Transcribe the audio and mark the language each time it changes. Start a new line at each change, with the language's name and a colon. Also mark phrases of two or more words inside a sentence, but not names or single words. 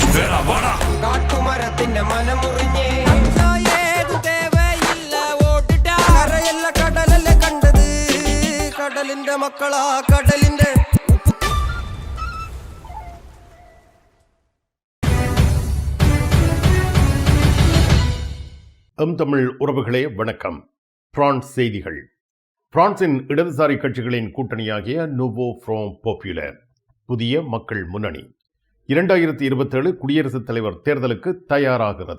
Malayalam: കാട്ടുമരത്തിന്റെ മനമുറിഞ്ഞേ ഏതു തേവയില്ല ഓടിട്ടാ കരയല്ല കടലല്ലേ കണ്ടത് കടലിന്റെ മക്കളാ കടലിന്റെ
Tamil: தமிழ் உறவுகளே வணக்கம். பிரான்ஸ் செய்திகள். பிரான்சின் இடதுசாரி கட்சிகளின் கூட்டணியாகிய நுவோ ஃப்ரண்ட் பாப்புலர் புதிய மக்கள் முன்னணி 2027 குடியரசுத் தலைவர் தேர்தலுக்கு தயாராகிறது.